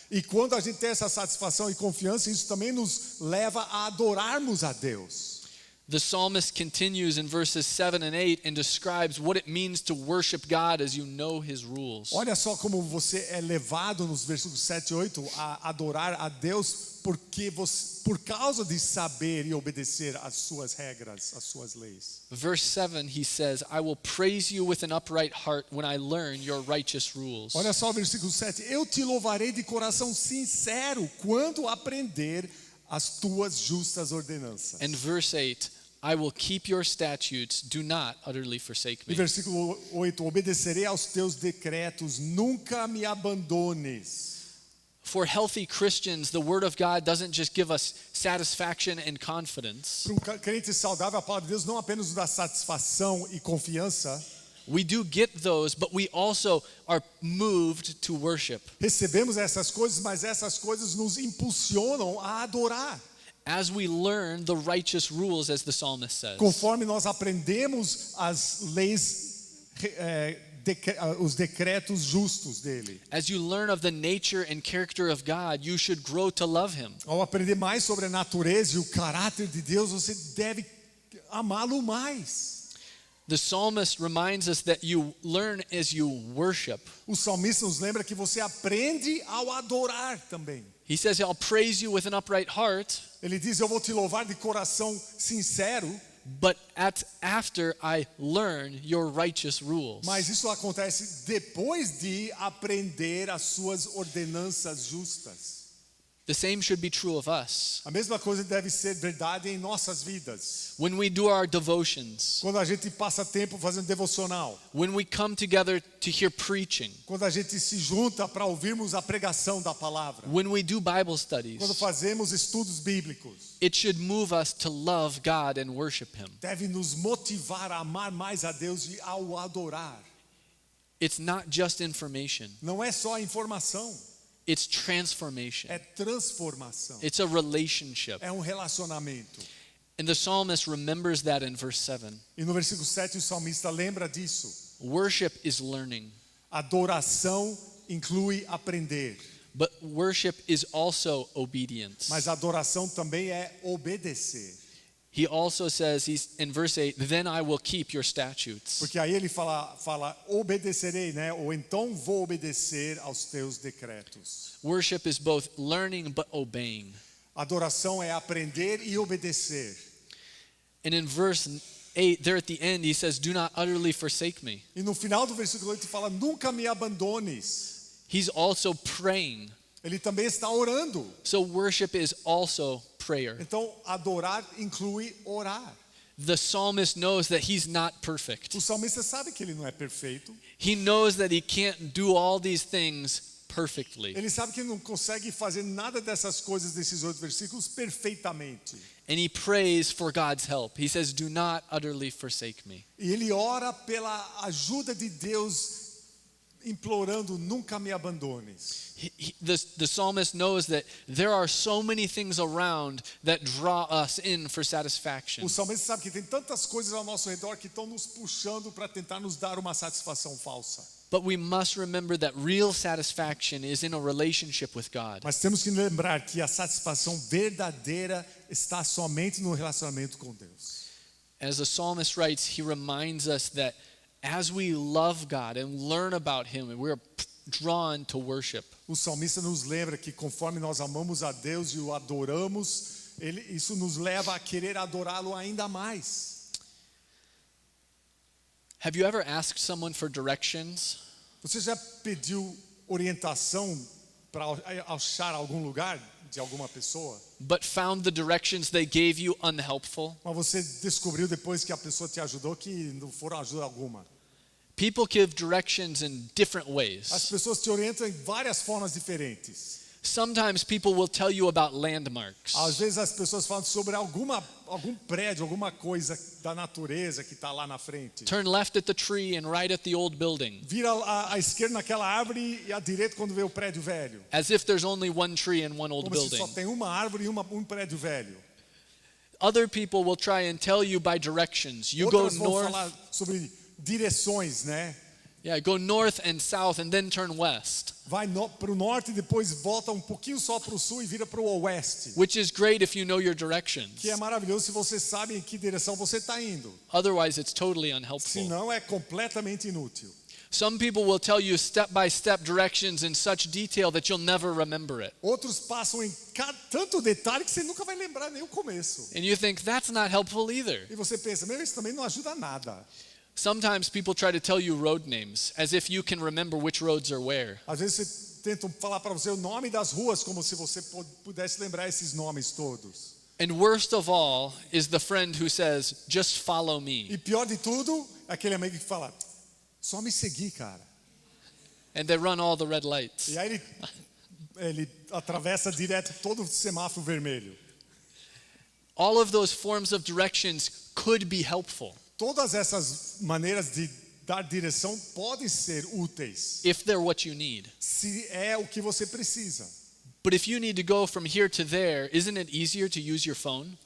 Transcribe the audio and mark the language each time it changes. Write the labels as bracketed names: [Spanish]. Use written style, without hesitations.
[Portuguese] E quando a gente tem essa satisfação e confiança, isso também nos leva a adorarmos a Deus. [English] The psalmist continues in verses 7 and 8 and describes what it means to worship God as you know his rules. [Portuguese] Olha só como você é levado nos versículos 7 e 8 a adorar a Deus porque você, por causa de saber e obedecer às suas regras, às suas leis. [English] Verse 7, he says, I will praise you with an upright heart when I learn your righteous rules. [Portuguese] Olha só o versículo 7. Eu te louvarei de coração sincero quando aprender as tuas justas ordenanças. [English] And verse 8, I will keep your statutes, do not utterly forsake [Portuguese] E [English] me. [Portuguese] versículo 8. Obedecerei aos teus decretos, nunca me abandones. [English] For healthy Christians, the word of God doesn't just give us satisfaction and confidence. [Portuguese] Para um crente saudável, a palavra de Deus não apenas nos dá satisfação e confiança. [English] We do get those, but we also are moved to worship. [Portuguese] Recebemos essas coisas, mas essas coisas nos impulsionam a adorar. [English] As we learn the righteous rules, as the psalmist says. [Portuguese] Conforme nós aprendemos as leis, os decretos justos dele. [English] As you learn of the nature and character of God, you should grow to love him. [Portuguese] Ao aprender mais sobre a natureza e o caráter de Deus, você deve amá-lo mais. [English] The psalmist reminds us that you learn as you worship. [Portuguese] O salmista nos lembra que você aprende ao adorar também. [English] He says, I'll praise you with an upright heart, [Portuguese] Ele diz, eu vou te louvar de coração sincero, [English] but after I learn your righteous rules. [Portuguese] mas isso acontece depois de aprender as suas ordenanças justas. [English] The same should be true of us. [Portuguese] A mesma coisa deve ser verdade em nossas vidas. [English] When we do our devotions, [Portuguese] Quando a gente passa tempo fazendo devocional, [English] when we come together to hear preaching, [Portuguese] quando a gente se junta para ouvirmos a pregação da palavra, [English] when we do Bible [Portuguese] quando [English] studies, [Portuguese] fazemos estudos bíblicos, [English] it should move us to love God and worship him. [Portuguese] deve nos motivar a amar mais a Deus e ao adorar. [English] It's not just information, [Portuguese] Não é só informação, [English] it's transformation. [Portuguese] é transformação. [English] It's a relationship. [Portuguese] É um relacionamento. [English] And the psalmist remembers that in verse 7. [Portuguese] E no versículo 7 o salmista lembra disso. [English] Worship is learning, [Portuguese] Adoração inclui aprender, [English] but worship is also obedience. [Portuguese] mas adoração também é obedecer. [English] he also says, he's in verse 8, then I will keep your statutes. [Portuguese] Porque aí ele fala obedecerei, né? Ou então vou obedecer aos teus decretos. [English] Worship is both learning but obeying. [Portuguese] Adoração é aprender e obedecer. [English] And in verse 8, there at the end, he says, do not utterly forsake me. [Portuguese] E no final do versículo 8 fala, nunca me abandones. [English] He's also praying. [Portuguese] Ele também está orando. [English] So worship is also prayer. [Portuguese] Então, adorar inclui orar. [English] The psalmist knows that he's not perfect. [Portuguese] O salmista sabe que ele não é perfeito. [English] He knows that he can't do all these things perfectly. [Portuguese] Ele sabe que ele não consegue fazer nada dessas coisas desses 8 versículos perfeitamente. [English] And he prays for God's help. He says, do not utterly forsake me. [Portuguese] E ele ora pela ajuda de Deus, implorando, nunca me abandones. [English] The psalmist knows that there are so many things around that draw us in for satisfaction. [Portuguese] O salmista sabe que tem tantas coisas ao nosso redor que estão nos puxando para tentar nos dar uma satisfação falsa. [English] But we must remember that real satisfaction is in a relationship with God. [Portuguese] Mas temos que lembrar que a satisfação verdadeira está somente no relacionamento com Deus. [English] As the psalmist writes, he reminds us that as we love God and learn about Him, we're drawn to worship. [Portuguese] O salmista nos lembra que conforme nós amamos a Deus e o adoramos, isso nos leva a querer adorá-lo ainda mais. [English] Have you ever asked someone for directions? [Portuguese] Você já pediu orientação para achar algum lugar de alguma pessoa? [English] But found the directions they gave you unhelpful? [Portuguese] Mas você descobriu depois que a pessoa te ajudou que não foram ajuda alguma. [English] People give directions in different [Portuguese] As [English] ways. [Portuguese] pessoas te orientam em várias formas diferentes. [English] Sometimes people will tell you about landmarks. [Portuguese] Às vezes as pessoas falam sobre algum prédio, alguma coisa da natureza que está lá na frente. [English] Turn left at the tree and right at the old building. [Portuguese] Vira à esquerda naquela árvore e à direita quando vê o prédio velho. [English] As if there's only one tree and one old [Portuguese] Como se [English] building. [Portuguese] só tem uma árvore e um prédio velho. [English] Other people will try and tell you by directions. You go [Portuguese] Outras vão [English] north. [Portuguese] falar sobre direções, né? [English] Yeah, go north and south and then turn west. [Portuguese] Vai para o norte e depois volta um pouquinho só para o sul e vira para o oeste. [English] Which is great if you know your directions. [Portuguese] Que é maravilhoso se você sabe em que direção você está indo. [English] Otherwise, it's totally unhelpful. [Portuguese] Senão é completamente inútil. [English] Some people will tell you step-by-step directions in such detail that you'll never remember it. [Portuguese] Outros passam em tanto detalhe que você nunca vai lembrar nem o começo. [English] And you think, that's not helpful either. [Portuguese] E você pensa, meu, isso também não ajuda nada. [English] Sometimes people try to tell you road names as if you can remember which roads are where. [Portuguese] Às vezes tentam falar para você o nome das ruas como se você pudesse lembrar esses nomes todos. [English] And worst of all is the friend who says, just follow me. [Portuguese] E pior de tudo, é aquele amigo que fala, só me seguir, cara. [English] And they run all the red lights. [Portuguese] E aí ele atravessa direto todo o semáforo vermelho. [English] All of those forms of directions could be helpful [Portuguese] Todas essas maneiras de dar direção podem ser úteis, [English] if they're what you need. [Portuguese] se é o que você precisa. [English] But if you need to go from here to there, isn't it easier to use your phone?